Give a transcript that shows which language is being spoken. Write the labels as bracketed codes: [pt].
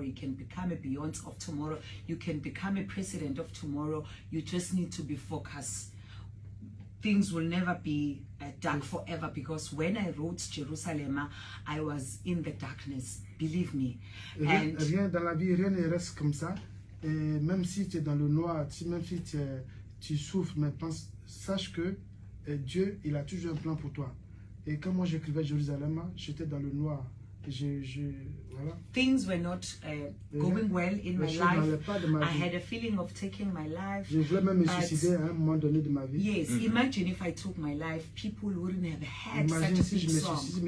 [en] You can become a Beyonce of tomorrow. You can become a president of tomorrow. You just need to be focused. Things will never be dark forever, because when I wrote Jerusalem, I was in the darkness. Believe me. [fr] Rien dans la vie, rien ne reste comme ça. Et même si tu es dans le noir, même si tu souffres, mais sache que Dieu, il a toujours un plan pour toi. Et quand moi j'écrivais Jérusalem, j'étais dans le noir. Voilà. [en] Things were not going well in my life. I had a feeling of taking my life. [fr] Je voulais même me suicider à un moment donné de ma vie. [en] Yes, imagine if I took my life, people wouldn't have had such a big song.